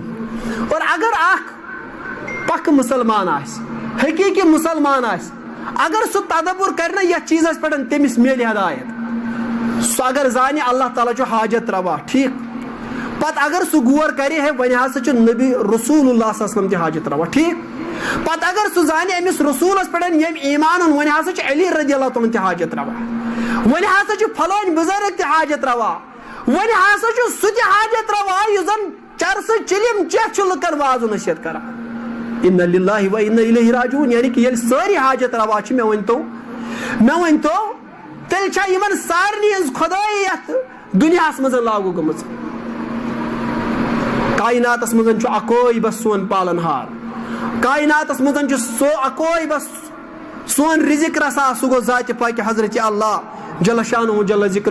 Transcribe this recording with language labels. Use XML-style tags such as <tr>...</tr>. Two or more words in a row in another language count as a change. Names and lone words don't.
<ks>اور اگر اکھ پکھ مسلمان آسہِ, حقیقی مسلمان آسہِ, اگر سُہ تدبر کرِ نا یتھ چیزس پٮ۪ٹھ تٔمِس میلہِ ہدایت. سُہ اگر زانہِ اللہ تعالیٰ چھُ حاجت روا ٹھیک, پتہٕ اگر سُہ غور کرِ ہے وۄنۍ ہسا چھُ نبی رسول اللہ</ks> <ar>صلی اللہ علیہ وسلم</ar> <ks>تہِ حاجت روا ٹھیک, پتہٕ اگر سُہ زانہِ أمِس رسوٗلس پٮ۪ٹھ ییٚمۍ ایٖمان اوٚن وۄنۍ ہسا چھُ علی رضی اللہ تعالیٰ تہِ حاجت روا, وۄنۍ ہسا چھُ فلٲنۍ بُزرگ تہِ حاجت روا, وۄنۍ ہسا چھُ سُہ تہِ حاجت روا یُس زن چرسہٕ چِلم چٮ۪تھ چھُ لُکن وازٕ نصیحت کران.</ks> <ar>اِنَّ لِلَّهِ وَإِنَّ إِلَيْهِ راجعوٗن,</ar> <ks>یعنی کہ ییٚلہِ سٲری حاجت روا چھِ, مےٚ ؤنۍتو تیٚلہِ چھا یِمن سارنٕے ہٕنٛز خۄدٲیی یتھ دُنیاہس منٛز لاگوٗ گٔمٕژ. کایناتس منٛز چھُ اکوے بس سون پالن ہار, کایناتس منٛز چھُ سُہ اکوے بس سون رزق رسا, سُہ گوٚو ذاتِ پاکہِ حضرت اللہ</ks> <ar>جل شانہ جل ذکر.</ar>